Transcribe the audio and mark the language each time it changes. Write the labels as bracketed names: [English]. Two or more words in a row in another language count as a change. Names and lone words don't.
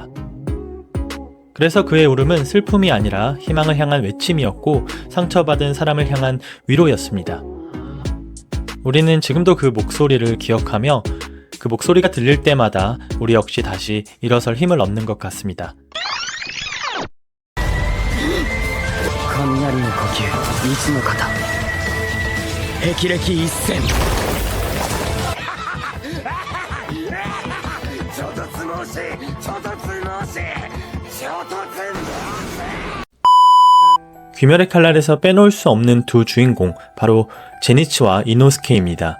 [Korean] 그래서 그의 울음은 슬픔이 아니라 희망을 향한 외침이었고 상처받은 사람을 향한 위로였습니다. 우리는 지금도 그 목소리를 기억하며 그 목소리가 들릴 때마다 우리 역시 다시 일어설 힘을 얻는 것 같습니다. [Japanese] 雷の呼吸、いつの方。霹靂一閃。 [Korean] 귀멸의 칼날에서 빼놓을 수 없는 두 주인공, 바로 제니치와 이노스케입니다.